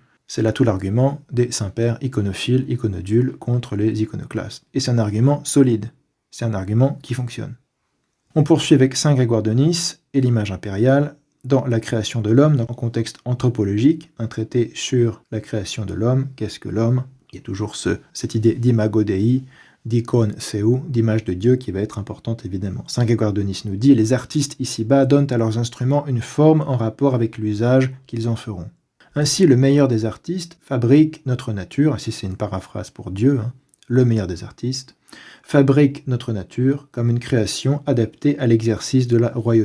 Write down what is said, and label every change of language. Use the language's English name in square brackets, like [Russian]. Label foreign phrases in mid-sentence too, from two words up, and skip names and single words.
[French] C'est là tout l'argument des saints-pères iconophiles, iconodules contre les iconoclastes. Et c'est un argument solide, c'est un argument qui fonctionne. On poursuit avec saint Grégoire de Nice et l'image impériale, dans la création de l'homme, dans un contexte anthropologique, un traité sur la création de l'homme, qu'est-ce que l'homme ? Il y a toujours cette idée d' [Latin] imago Dei, [French] d'icône seu, d'image de Dieu qui va être importante évidemment. Saint Grégoire de Nice nous dit « Les artistes ici-bas donnent à leurs instruments une forme en rapport avec l'usage qu'ils en feront. Ainsi, le meilleur des artistes fabrique notre nature, ainsi c'est une paraphrase pour Dieu, le meilleur des artistes, fabrique notre nature comme une création adaptée à l'exercice de la royauté.